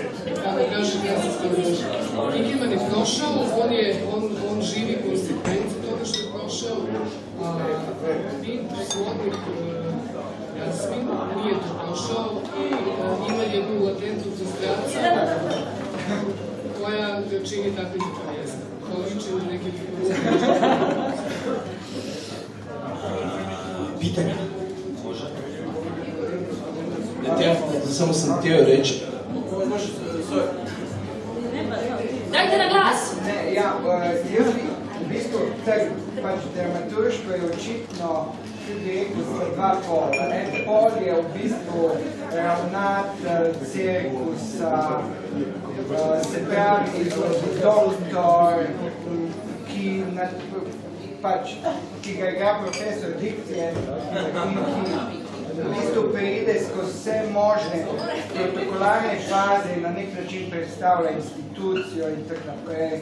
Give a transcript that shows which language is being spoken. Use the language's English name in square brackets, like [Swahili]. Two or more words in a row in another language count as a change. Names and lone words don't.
[Croatian] Kako kaže Glasovska društva. Hinkeman je prošao, on živi konsekvencu toga što je prošao, a Pimp, svodnik, Jasmin, nije to prošao i ima jednu latentnu frustraciju koja ga čini takvim povijestom. Kao liči u nekim Pitanja? Može? Samo sam htio reći. Dajte na glas! [Slovenian] Ne, ja, jaz bi v bistvu pač dramaturško je očitno rekel dva pola. En pol je v bistvu ravnatelj cirkusa, se pravi doktor, ki ga igra profesor dikcije, ki v bistvu pride skozi vse možne protokolarne faze in na nek način predstavlja institucijo in tako naprej.